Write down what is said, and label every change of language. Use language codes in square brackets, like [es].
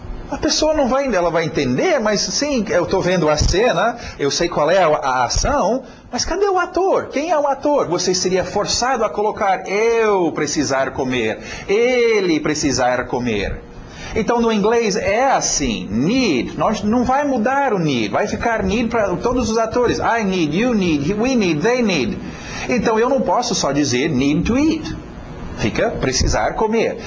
[pt] A pessoa não vai, ela vai entender, mas sim, eu estou vendo a cena, eu sei qual é a ação, mas cadê o ator? Quem é o ator? Você seria forçado a colocar eu precisar comer, ele precisar comer. Então no inglês é assim, need, nós não vai mudar o need, vai ficar need para todos os atores. [en] I need, you need, we need, they need. [pt] Então eu não posso só dizer [en] need to eat. [pt] Fica precisar comer.